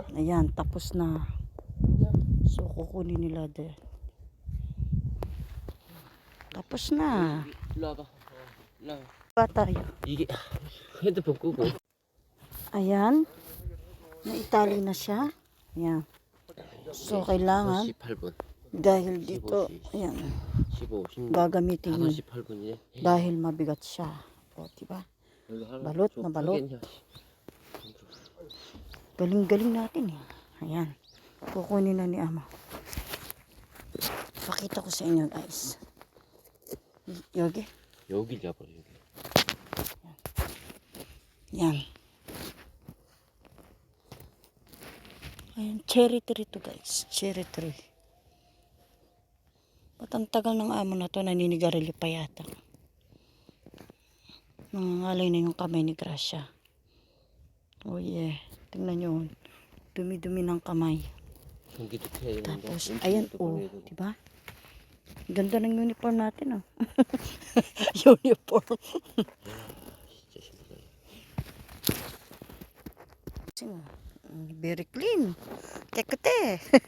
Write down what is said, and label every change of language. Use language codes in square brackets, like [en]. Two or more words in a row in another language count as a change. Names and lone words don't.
[tl] Ayan, tapos na. So, kukunin nila din. Tapos na. [ko] 일로 와봐. 일로 와봐. [tl] Pa tayo. [ko] 이게 핸드폰 끄고. [tl] Ayan. Naitali na siya. Ayan. So, kailangan [ko] 18분. [tl] dahil dito, ayan, 15, 16. gagamitin yun. [ko] 18분이네. [tl] Dahil mabigat siya. O, diba? Balot na balot. Galing-galing natin eh. Ayan. Kukunin na ni Ama. Pakita ko sa inyo guys. Yogi. [ko] 여기 잡아 여기. [tl] Yan. Ayan, [en] cherry tree [tl] to guys. [en] Cherry tree. [tl] Ba't ang tagal ng amo na to, naninigarilyo pa yata. Nangangalay na yung kamay ni Gracia. [en] Oh yeah. [tl] Tingnan nyo. Dumi-dumi ng kamay. Tapos, ayan oh. Diba? Ganda ng uniform natin oh. [en] Uniform. Very clean. Kekete.